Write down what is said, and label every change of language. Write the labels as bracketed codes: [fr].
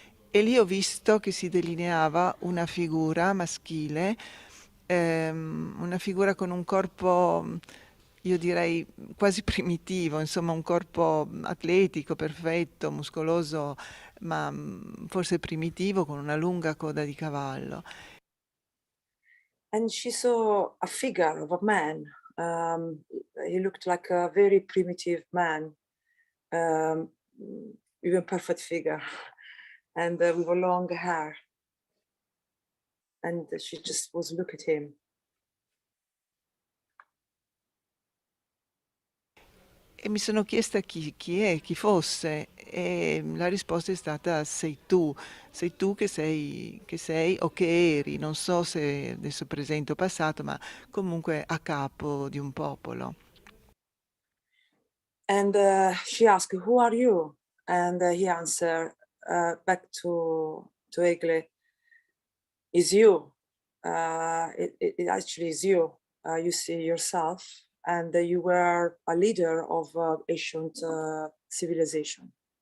[it] E lì ho visto che si delineava una figura maschile, una figura con un corpo, io direi quasi primitivo, insomma un corpo atletico, perfetto, muscoloso, ma forse primitivo, con una lunga coda di cavallo. [en] And she saw a figure of a man. He looked like a very primitive man, even perfect figure, and with long hair. And she just was look at him. [it] E mi sono chiesta chi fosse, e la risposta è stata sei tu che sei o che eri, non so se adesso presente o passato, ma comunque a capo di un popolo. [en] And she asked, "Who are you?" And he answered back to Egle, "Is you. It actually is you. You see yourself, and you were a leader of ancient civilization.